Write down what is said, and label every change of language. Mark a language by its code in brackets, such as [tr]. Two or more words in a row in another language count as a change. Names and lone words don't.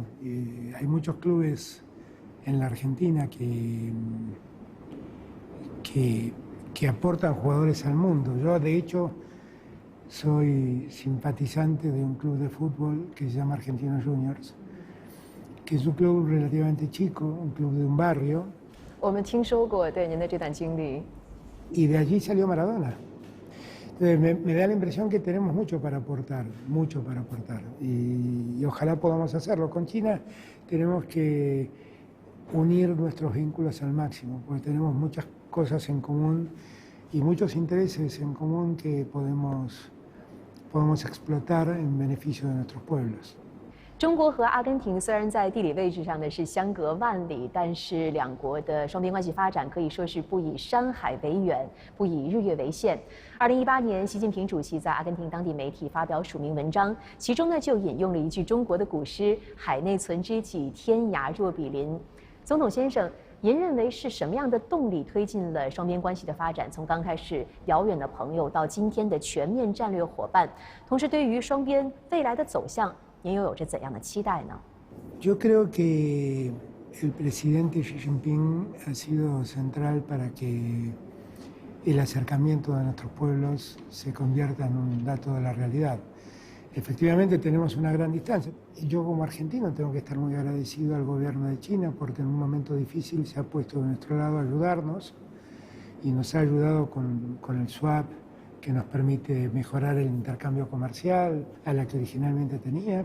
[es] Hay muchos clubes en la Argentina que aportan jugadores al mundo. Yo, de hecho, soy simpatizante de un club de fútbol que se llama Argentinos Juniors, que es un club relativamente chico, un club de un barrio. [zh] 我们听说过对您的这段经历。 [es] Y de allí salió Maradona. Entonces me da la impresión que tenemos mucho para aportar, y ojalá podamos hacerlo. Con China tenemos que unir nuestros vínculos al máximo, porque tenemos muchas cosas en común y muchos intereses en común que podemos explotar en beneficio de nuestros pueblos. [zh] 中国和阿根廷虽然在地理位置上呢是相隔万里，但是两国的双边关系发展可以说是不以山海为远，不以日月为限。2018年，习近平主席在阿根廷当地媒体发表署名文章，其中呢就引用了一句中国的古诗“海内存知己，天涯若比邻”。总统先生，您认为是什么样的动力推进了双边关系的发展？从刚开始遥远的朋友到今天的全面战略伙伴，同时对于双边未来的走向。您又有着怎样的期待呢？ [es] Yo creo que el presidente Xi Jinping ha sido central para que el acercamiento de nuestros pueblos se convierta en un dato de la realidad. Efectivamente tenemos una gran distancia. Y yo como argentino tengo que estar muy agradecido al gobierno de China porque en un momento difícil se ha puesto de nuestro lado a ayudarnos y nos ha ayudado con el swap, que nos permite mejorar el intercambio comercial a la que originalmente tenía.